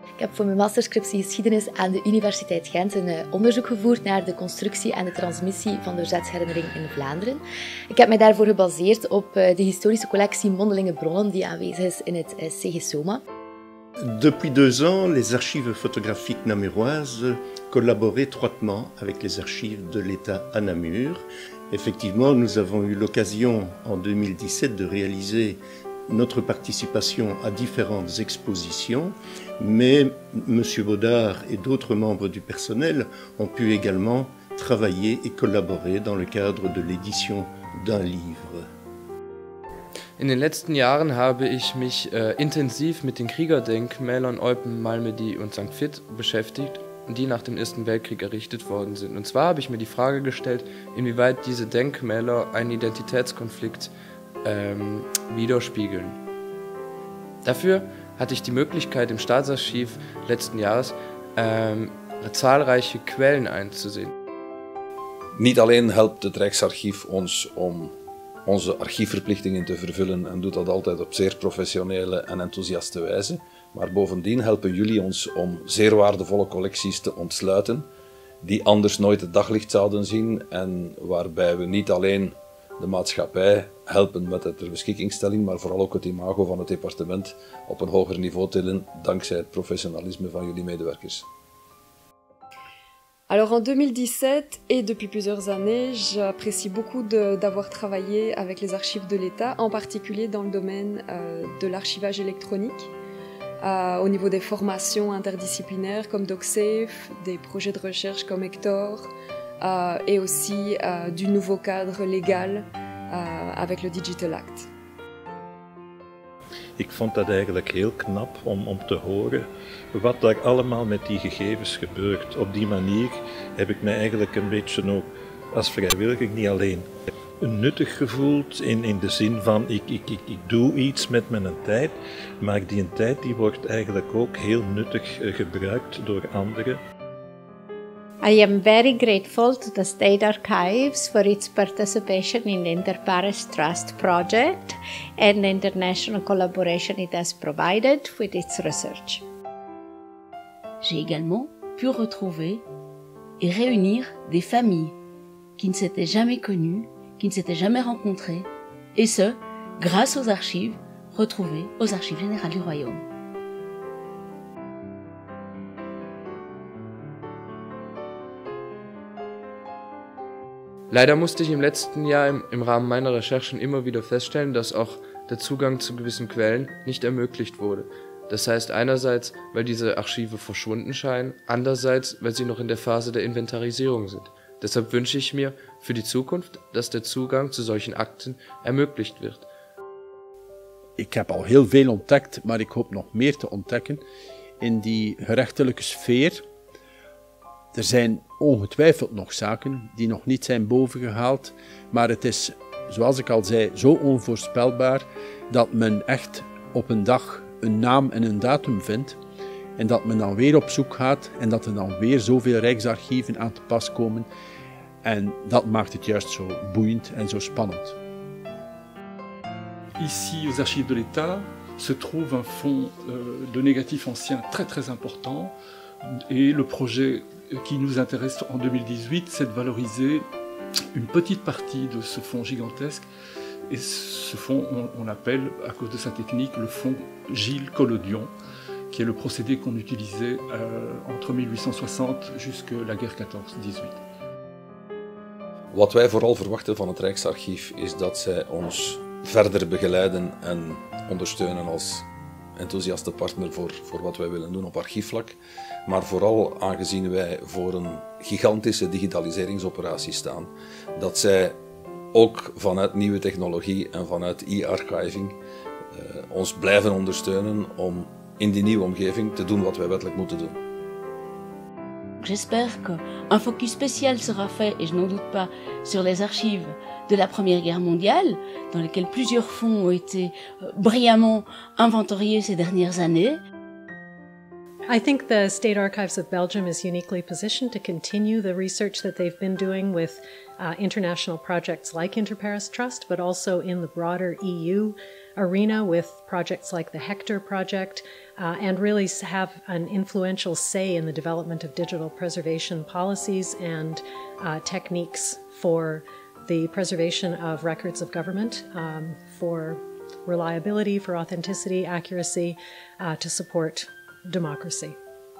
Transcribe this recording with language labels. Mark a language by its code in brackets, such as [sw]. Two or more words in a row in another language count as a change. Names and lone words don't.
[nl] heb voor mijn masterscriptie geschiedenis aan de Universiteit Gent een onderzoek gevoerd naar de constructie en de transmissie van de verzetsherinnering in Vlaanderen. Ik heb mij daarvoor gebaseerd op de historische collectie mondelinge bronnen die aanwezig is in het CGSOMA. [fr] Depuis 2 ans, les archives photographiques namuroises collaborent étroitement avec les archives de l'État à Namur. Effectivement, nous avons eu l'occasion en 2017 de réaliser notre participation à différentes expositions, mais M. Baudard et d'autres membres du personnel ont pu également travailler et collaborer dans le cadre de l'édition d'un livre. [de] In den letzten Jahren habe ich mich intensiv mit den Kriegerdenkmälern Eupen, Malmedy und St. Vith beschäftigt, die nach dem Ersten Weltkrieg errichtet worden sind. Und zwar habe ich mir die Frage gestellt, inwieweit diese Denkmäler einen Identitätskonflikt widerspiegeln. Dafür hatte ich die Möglichkeit, im Staatsarchiv letzten Jahres zahlreiche Quellen einzusehen. [nl] Niet alleen helpt het Rijksarchief ons om onze archiefverplichtingen te vervullen en doet dat altijd op zeer professionele en enthousiaste wijze, maar bovendien helpen jullie ons om zeer waardevolle collecties te ontsluiten die anders nooit het daglicht zouden zien en waarbij we niet alleen de maatschappij helpen met de ter beschikkingstelling, maar vooral ook het imago van het departement op een hoger niveau tillen dankzij het professionalisme van jullie medewerkers. [fr] Alors en 2017 et depuis plusieurs années, j'apprécie beaucoup d'avoir travaillé avec les archives de l'État, en particulier dans le domaine de l'archivage électronique, au niveau des formations interdisciplinaires comme DocSafe, des projets de recherche comme Hector, et aussi du nouveau cadre légal avec le Digital Act. [nl] Ik vond dat eigenlijk heel knap om te horen wat daar allemaal met die gegevens gebeurt. Op die manier heb ik mij eigenlijk een beetje ook als vrijwilliger niet alleen nuttig gevoeld in de zin van ik doe iets met mijn tijd, maar die tijd die wordt eigenlijk ook heel nuttig gebruikt door anderen. [en] I am very grateful to the State Archives for its participation in the Inter-Pares Trust project and the international collaboration it has provided with its research. [fr] J'ai également pu retrouver et réunir des familles qui ne s'étaient jamais connues, qui ne s'étaient jamais rencontrées, et ce, grâce aux archives retrouvées aux Archives générales du Royaume. [de] Leider musste ich im letzten Jahr im Rahmen meiner Recherchen immer wieder feststellen, dass auch der Zugang zu gewissen Quellen nicht ermöglicht wurde. Das heißt einerseits, weil diese Archive verschwunden scheinen, andererseits, weil sie noch in der Phase der Inventarisierung sind. Deshalb wünsche ich mir für die Zukunft, dass der Zugang zu solchen Akten ermöglicht wird. [nl] Ik heb al heel veel ontdekt, maar ik hoop nog meer te ontdekken in die gerechtelijke sfeer. Er zijn ongetwijfeld nog zaken die nog niet zijn bovengehaald, maar het is, zoals ik al zei, zo onvoorspelbaar dat men echt op een dag een naam en een datum vindt en dat men dan weer op zoek gaat en dat er dan weer zoveel rijksarchieven aan te pas komen en dat maakt het juist zo boeiend en zo spannend. [fr] Ici, aux Archives de l'État, se trouve un fonds de négatifs anciens très important et le projet qui nous intéresse en 2018, c'est de valoriser une petite partie de ce fonds gigantesque. Et ce fonds, on l'appelle, à cause de sa technique, le fonds Gilles Collodion, qui est le procédé qu'on utilisait entre 1860 jusqu'à la guerre 14-18. [nl] Wat wij vooral verwachten van het Rijksarchief is dat zij ons verder begeleiden en ondersteunen als enthousiaste partner voor wat wij willen doen op archiefvlak. Maar vooral aangezien wij voor een gigantische digitaliseringsoperatie staan, dat zij ook vanuit nieuwe technologie en vanuit e-archiving ons blijven ondersteunen om in die nieuwe omgeving te doen wat wij wettelijk moeten doen. [fr] J'espère qu'un focus spécial sera fait, et je n'en doute pas, sur les archives de la Première Guerre mondiale, dans lesquelles plusieurs fonds ont été brillamment inventoriés ces dernières années. [en] I think the State Archives of Belgium is uniquely positioned to continue the research that they've been doing with international projects like Inter-Paris Trust, but also in the broader EU arena with projects like the Hector project, and really have an influential say in the development of digital preservation policies and techniques for the preservation of records of government, for reliability, for authenticity, accuracy, to support democracy.